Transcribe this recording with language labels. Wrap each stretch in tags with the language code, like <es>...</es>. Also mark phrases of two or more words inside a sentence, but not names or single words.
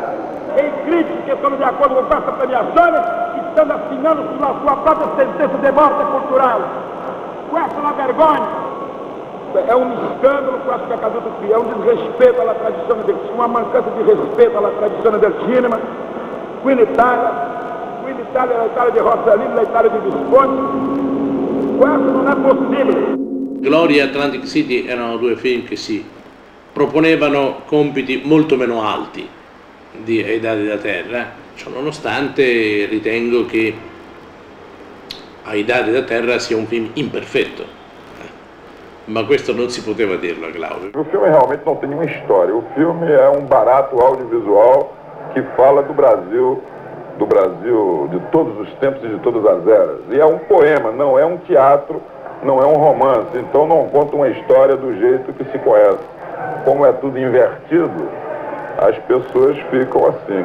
<pt>Em críticas que estão de acordo com essa premiação, estão assinando sua própria sentença de morte cultural. Essa é uma vergonha. É um escândalo, eu acho que acabou de criar, um desrespeito à tradição</pt> <it>del cinema,</it> <pt>uma mancança de respeito à tradição</pt> <it>del cinema. Qui in Italia, la Italia di Rossellini, la Italia di Visconti. Questo non è possibile. Gloria e Atlantic City erano due film che si proponevano compiti molto meno alti ai Dadi da Terra. Ciononostante ritengo che Ai Dadi da Terra sia un film imperfetto. Ma questo non si poteva dirlo a Glauber.</it> <pt>O filme realmente não tem nenhuma história. O filme é um barato audiovisual que fala do Brasil do Brasil de todos os tempos e de todas as eras. E é um poema, não é um teatro, não é um romance. Então não conta uma história do jeito que se conhece. Como é tudo invertido, as pessoas ficam assim.</pt>